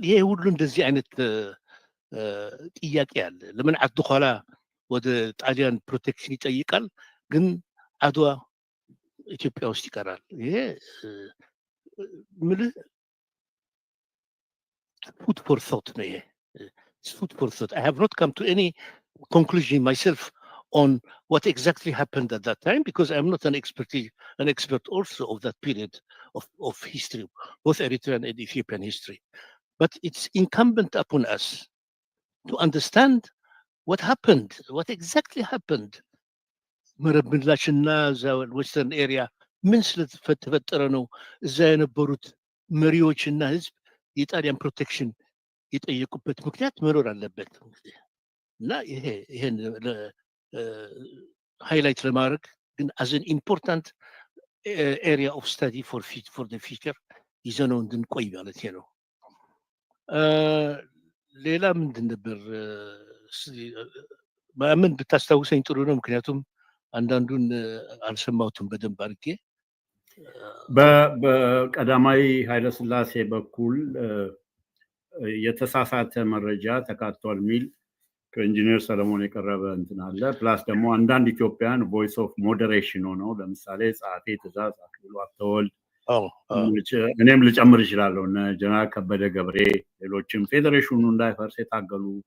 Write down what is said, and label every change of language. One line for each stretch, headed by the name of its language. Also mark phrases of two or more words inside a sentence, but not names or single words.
Amharic: ይሄ ሁሉ እንደዚህ አይነት ጥያቄ አለ። ለምን ዓዲ ኋላ ወደ ጣሊያን ፕሮቴክሽን ይጠይቃል፣ ግን አድዋ ኢትዮጵያ ውስጥ ይቀራል? ይሄ ምልህ
English: food for thought
Amharic: ነው። ይሄ
English: food for thought። I have not come to any conclusion myself on what exactly happened at that time, because I'm not an expert also of that period of history, both Eritrean and Ethiopian history. But it's incumbent upon us to understand what happened, what exactly happened.
Amharic: መረብ ምላሽና እዛ
English: western area
Amharic: ምን ስለተፈጠረ ነው እዛ የነበሩት መሪዎችና ህዝብ የጣሊያን ፕሮቴክሽን የጠየቁበት ምክንያት መኖር አለበት። እና ይሄን ሃይላይት ለማድረግ ግን
English: as an important area of study for the future
Amharic: ይዘነው እንድንቆይ ማለት ነው። ሌላ ምንድን ነበር? ምን ብታስታውሰኝ ጥሩ ነው፣ ምክንያቱም አንዳንዱን አልሰማሁትም በደንብ አድርጌ። በቀዳማዊ ኃይለሥላሴ በኩል የተሳሳተ መረጃ ተካቷል የሚል ከኢንጂነር ሰለሞን የቀረበ እንትን አለ። ፕላስ ደግሞ አንዳንድ
English: Ethiopian voice of moderation
Amharic: ሆነው ለምሳሌ ጸሐፌ ትእዛዝ አክሊሉ ሀብተወልድ፣ እኔም ልጨምር እችላለሁ፣ እነ ጀነራል ከበደ ገብሬ፣ ሌሎችም ፌዴሬሽኑ እንዳይፈርስ የታገሉ